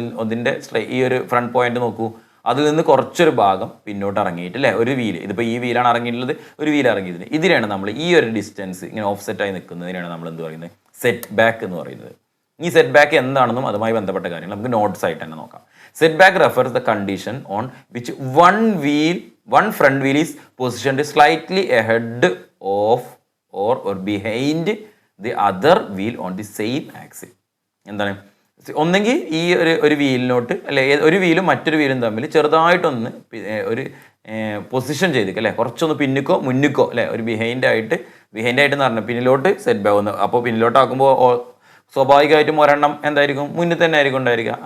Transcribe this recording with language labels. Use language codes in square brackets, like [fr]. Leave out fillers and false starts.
[ml] ഒന്നിൻ്റെ ഈ ഒരു ഫ്രണ്ട് പോയിന്റ് നോക്കൂ, അതിൽ നിന്ന് കുറച്ചൊരു ഭാഗം പിന്നോട്ട് ഇറങ്ങിയിട്ട് അല്ലേ, ഒരു വീല്, ഇതിപ്പോൾ ഈ വീലാണ് ഇറങ്ങിയിട്ടുള്ളത്, ഒരു വീൽ ഇറങ്ങിയതിന് ഇതിനാണ് നമ്മൾ ഈ ഒരു ഡിസ്റ്റൻസ് ഇങ്ങനെ ഓഫ്സെറ്റായി നിൽക്കുന്നതിനാണ് നമ്മൾ എന്ത് പറയുന്നത്, സെറ്റ് ബാക്ക് എന്ന് പറയുന്നത്. ഈ സെറ്റ് ബാക്ക് എന്താണെന്നും അതുമായി ബന്ധപ്പെട്ട കാര്യങ്ങൾ നമുക്ക് നോട്ട്സ് ആയിട്ട് തന്നെ നോക്കാം. [en] Setback refers the condition on which one front wheel is positioned slightly ahead of or behind the other wheel on the same axle. [ml] എന്താണ്, ഒന്നെങ്കിൽ ഈ ഒരു വീലിനോട്ട് അല്ലെ ഒരു വീലും മറ്റൊരു വീലും തമ്മിൽ ചെറുതായിട്ടൊന്ന് ഒരു പൊസിഷൻ ചെയ്തിരിക്കുക അല്ലേ, കുറച്ചൊന്ന് പിന്നിക്കോ മുന്നിക്കോ അല്ലേ, ഒരു ബിഹൈൻഡ് ആയിട്ട് എന്ന് പറഞ്ഞാൽ പിന്നിലോട്ട് സെറ്റ് ബാക്ക് ഒന്ന്, അപ്പോൾ പിന്നിലോട്ടാക്കുമ്പോൾ സ്വാഭാവികമായിട്ടും ഒരെണ്ണം എന്തായിരിക്കും, മുന്നിൽ തന്നെ ആയിരിക്കും ഉണ്ടായിരിക്കുക.